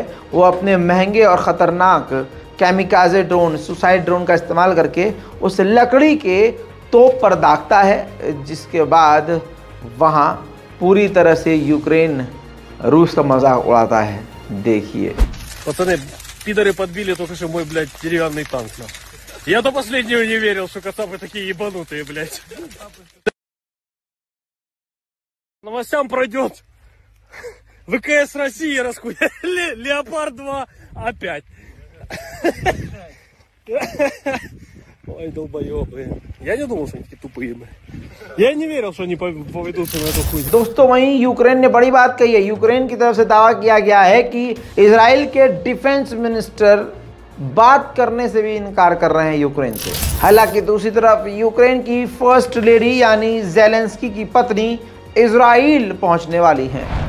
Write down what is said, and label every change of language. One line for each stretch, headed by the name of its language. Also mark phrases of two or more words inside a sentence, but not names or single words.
Hindi: वो अपने महंगे और ख़तरनाक
English: kamikaze drone, suicide drone
Hindi: का इस्तेमाल करके उस लकड़ी के तोप पर दागता है, जिसके बाद वहाँ पूरी तरह से यूक्रेन रूस का मजाक उड़ाता है। देखिए।
Russian: Пацаны, пидоры подбили только что мой, блядь, деревянный танк. Я до последнего не верил, что кацапы такие ебанутые, блядь. Новостям пройдет. ВКС России расхуяли. Леопард-2 опять. Ой, долбоёбы. Я не думал, что они такие тупые. Я не верил, что они поведутся на эту хуйню.
Hindi: दोस्तों, वहीं यूक्रेन ने बड़ी बात कही है। यूक्रेन की तरफ से दावा किया गया है कि इजराइल के
English: defense minister
Hindi: बात करने से भी इनकार कर रहे हैं यूक्रेन से। हालांकि दूसरी तरफ यूक्रेन की
English: first lady
Hindi: यानी ज़ेलेंस्की की पत्नी इजराइल पहुंचने वाली हैं।